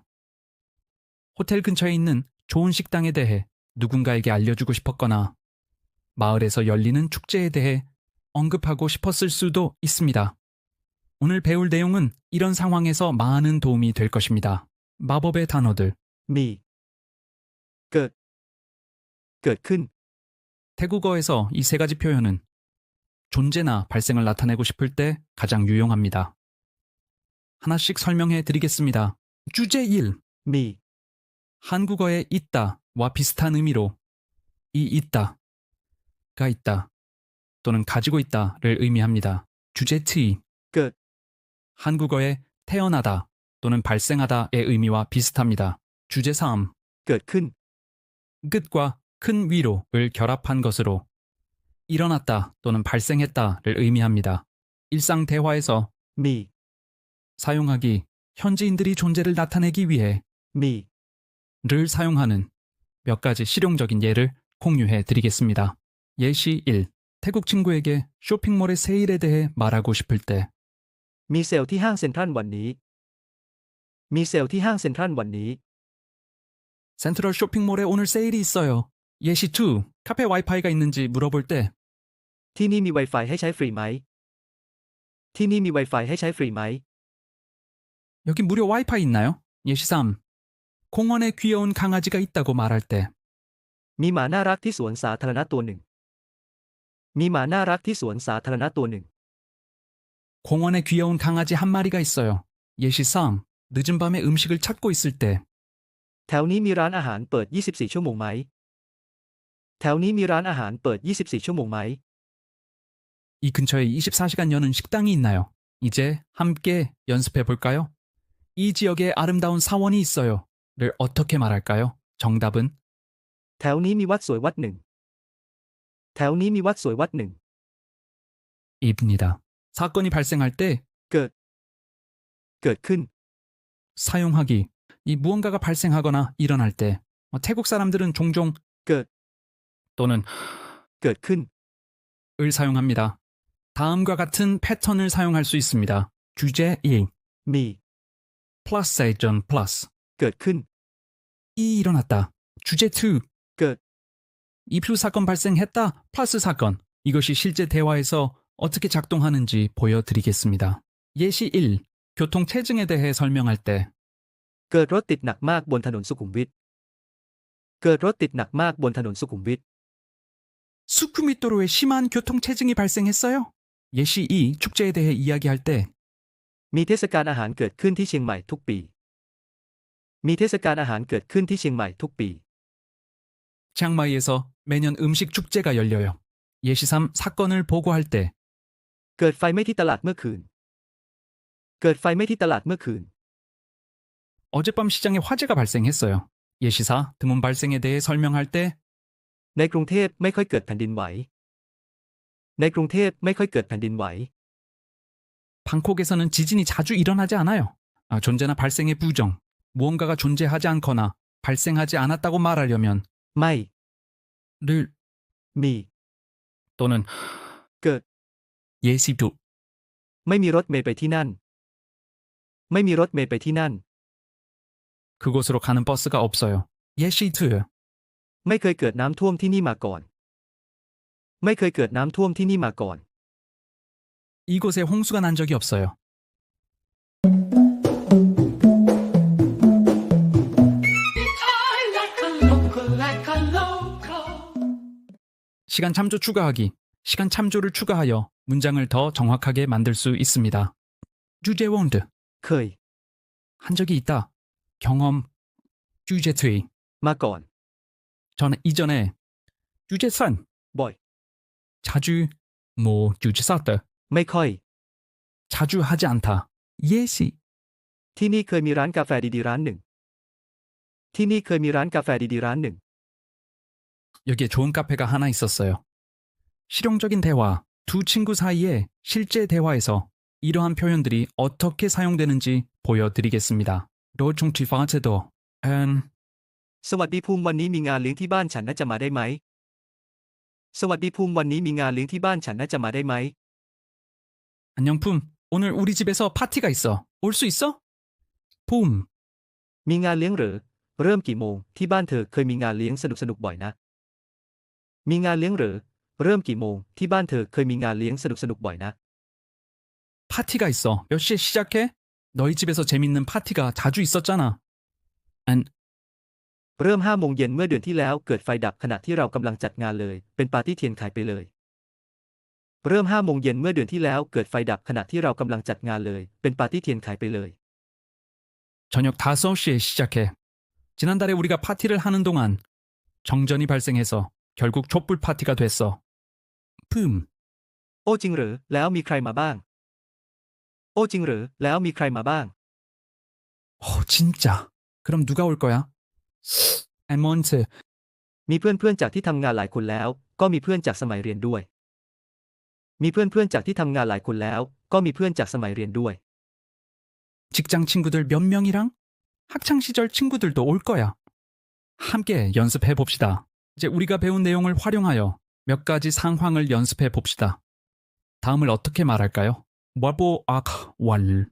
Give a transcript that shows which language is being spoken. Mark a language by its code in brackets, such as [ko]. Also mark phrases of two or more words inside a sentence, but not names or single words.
[ko] 호텔 근처에 있는 좋은 식당에 대해 누군가에게 알려주고 싶었거나 마을에서 열리는 축제에 대해 언급하고 싶었을 수도 있습니다. 오늘 배울 내용은 이런 상황에서 많은 도움이 될 것입니다. 마법의 단어들. [th] มีเกิดขึ้น [ko] 태국어에서 이 3가지 표현은 존재나 발생을 나타내고 싶을 때 가장 유용합니다. 하나씩 설명해 드리겠습니다. 주제 1. [th] มี [ko] 한국어의 있다와 비슷한 의미로 이 있다가 있다 또는 가지고 있다를 의미합니다. 주제 2. [th] เกิด [ko] 한국어의 태어나다 또는 발생하다의 의미와 비슷합니다. 주제 3. [th] เกิดขึ้น [ko] 끝과 큰 위로를 결합한 것으로 일어났다 또는 발생했다를 의미합니다. 일상 대화에서 [th] มี [ko] 사용하기, 현지인들이 존재를 나타내기 위해 [th] มี [ko] 를 사용하는 몇 가지 실용적인 예를 공유해 드리겠습니다. 예시 1. 태국 친구에게 쇼핑몰의 세일에 대해 말하고 싶을 때 [th] มีเซลล์ที่ห้างเซ็นทรัลวันนี้ มีเซลล์ที่ห้างเซ็นทรัลวันนี้ [ko] 센트럴 쇼핑몰에 오늘 세일이 있어요. 예시 2. 카페 와이파이가 있는지 물어볼 때 [th] ที่นี่มี Wi-Fi ให้ใช้ฟรีไหม ที่นี่มี Wi-Fi ให้ใช้ฟรีไหม [ko] 여기 무료 와이파이 있나요? 예시 3. 공원에 귀여운 강아지가 있다고 말할 때 [th] มีหมาน่ารักที่สวนสาธารณะตัวหนึ่ง มีหมาน่ารักที่สวนสาธารณะตัวหนึ่ง [ko] 공원에 귀여운 강아지 한 마리가 있어요. 예시 3. 늦은 밤에 음식을 찾고 있을 때 [th] แถวนี้มีร้านอาหารเปิด 24 ชั่วโมงไหม แถวนี้มีร้านอาหารเปิด 24 ชั่วโมงไหม [ko] 이 근처에 24시간 여는 식당이 있나요? 이제 함께 연습해 볼까요? 이 지역에 아름다운 사원이 있어요. 를 어떻게 말할까요? 정답은 [th] แถวนี้มีวัดสวยวัดหนึ่ง แถวนี้มีวัดสวยวัดหนึ่ง [ko] 입니다. 사건이 발생할 때 [th] เกิด เกิดขึ้น [ko] 사용하기, 이 무언가가 발생하거나 일어날 때 태국 사람들은 종종 [th] เกิด [ko] 또는 [th] เกิดขึ้น [ko] 을 사용합니다. 다음과 같은 패턴을 사용할 수 있습니다. 주제 1. [th] มี [ko] 플러스 세전 플러스 [th] เกิดขึ้น [ko] 이 일어났다. 주제 2. [th] เกิด [ko] 이표 사건 발생했다. 플러스 사건. 이것이 실제 대화에서 어떻게 작동하는지 보여드리겠습니다. 예시 1. 교통 체증에 대해 설명할 때 [th] เกิดรถติดหนักมากบนถนนสุขุมวิท เกิดรถติดหนักมากบนถนนสุขุมวิท [ko] 수쿠미도로에 심한 교통 체증이 발생했어요. 예시 2. 축제에 대해 이야기할 때 [th] มีเทศกาลอาหารเกิดขึ้นที่เชียงใหม่ทุกปี มีเทศกาลอาหารเกิดขึ้นที่เชียงใหม่ทุกปี [ko] 치앙마이에서 매년 음식 축제가 열려요. 예시 3. 사건을 보고할 때 [th] เกิดไฟไหม้ที่ตลาดเมื่อคืน เกิดไฟไหม้ที่ตลาดเมื่อคืน [ko] 어젯밤 시장에 화재가 발생했어요. 예시 4. 드문 발생에 대해 설명할 때 [th] ในกรุงเทพไม่ค่อยเกิดแผ่นดินไหว ในกรุงเทพไม่ค่อยเกิดแผ่นดินไหว [ko] 방콕에서는 지진이 자주 일어나지 않아요. 존재나 발생의 부정, 무언가가 존재하지 않거나 발생하지 않았다고 말하려면 [th] ไม่ [ko] 를 [th] มี [ko] 또는 [th] เกิด [ko] 예시 2. [th] ไม่มีรถเมล์ไปที่นั่น ไม่มีรถเมล์ไปที่นั่น [ko] 그곳으로 가는 버스가 없어요. 예시 2. [th] ไม่เคยเกิดน้ำท่วมที่นี่มาก่อน ไม่เคยเกิดน้ำท่วมที่นี่มาก่อน [ko] 이곳에 홍수가 난 적이 없어요. 시간 참조 추가하기. 시간 참조를 추가하여 문장을 더 정확하게 만들 수 있습니다. 주제 원드. [th] เคย [ko] 한 적이 있다. 경험. 주제 2. [th] มาก่อน [ko] 저는 이전에 주제 3. [th] บ่อย [ko] 자주 뭐 주제 4. [th] ไม่ค่อย [ko] 자주 하지 않다. 예시. [th] ที่นี่เคยมีร้านกาแฟดีๆร้านหนึ่ง ที่นี่เคยมีร้านกาแฟดีๆร้านหนึ่ง [ko] 여기에 좋은 카페가 하나 있었어요. 실용적인 대화. 두 친구 사이에 실제 대화에서 이러한 표현들이 어떻게 사용되는지 보여드리겠습니다. 로중치파제도 앤 [th] สวัสดีภูมิวันนี้มีงานเลี้ยงที่บ้านฉันน่าจะมาได้ไหม สวัสดีภูมิวันนี้มีงานเลี้ยงที่บ้านฉันน่าจะมาได้ไหม [ko] 안녕 품. 오늘 우리 집에서 파티가 있어. 올 수 있어? 품. [th] มีงานเลี้ยงหรือ เริ่มกี่โมง ที่บ้านเธอเคยมีงานเลี้ยงสนุกๆบ่อยนะ มีงานเลี้ยงหรือ เริ่มกี่โมง ที่บ้านเธอเคยมีงานเลี้ยงสนุกๆบ่อยนะ [ko] 파티가 있어. 몇 시에 시작해? 너희 집에서 재밌는 파티가 자주 있었잖아. 안 [th] เริ่ม5 โมงเย็นเมื่อเดือนที่แล้วเกิดไฟดับขณะที่เรากำลังจัดงานเลย เป็นปาร์ตี้เทียนขายไปเลย เริ่ม5 โมงเย็นเมื่อเดือนที่แล้วเกิดไฟดับขณะที่เรากำลังจัดงานเลย เป็นปาร์ตี้เทียนขายไปเลย [ko] 저녁 5시에 시작해. 지난달에 우리가 파티를 하는 동안 정전이 발생해서 결국 촛불 파티가 됐어. 품. [th] โอ้จริงหรือแล้วมีใครมาบ้าง โอ้จริงหรือแล้วมีใครมาบ้าง [ko] 진짜. 그럼 누가 올 거야? 에몬트. [th] มีเพื่อนๆจากที่ทำงานหลายคนแล้ว ก็มีเพื่อนจากสมัยเรียนด้วย มีเพื่อนๆจากที่ทำงานหลายคนแล้ว ก็มีเพื่อนจากสมัยเรียนด้วย [ko] 직장 친구들 몇 명이랑? 학창 시절 친구들도 올 거야. 함께 연습해 봅시다. 이제 우리가 배운 내용을 활용하여 몇 가지 상황을 연습해 봅시다. 다음을 어떻게 말할까요? 왈.